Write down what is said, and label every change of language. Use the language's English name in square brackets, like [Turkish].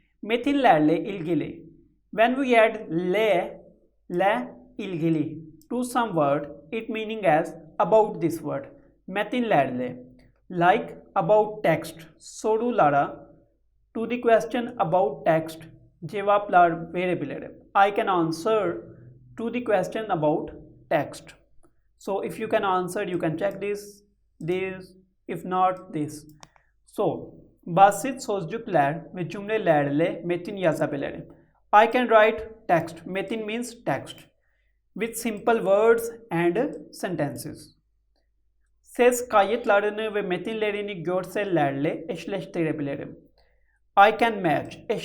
[Turkish] Metinlerle ilgili. [English] When we add le ilgili to some word, it meaning as about this word. Metinlerle, like about text. Sorulara to the question about text [Turkish] cevaplar verebilirim. [English] I can answer to the question about text. So if you can answer, you can check this, if not this. So [Turkish] basit sözcükler ve cümlelerle metin yazabilirim. [English] I can write text. Metin means text with simple words and sentences. [Turkish] Ses kayıtlarını ve metinlerini görsellerle eşleştirebilirim. [English] I can match.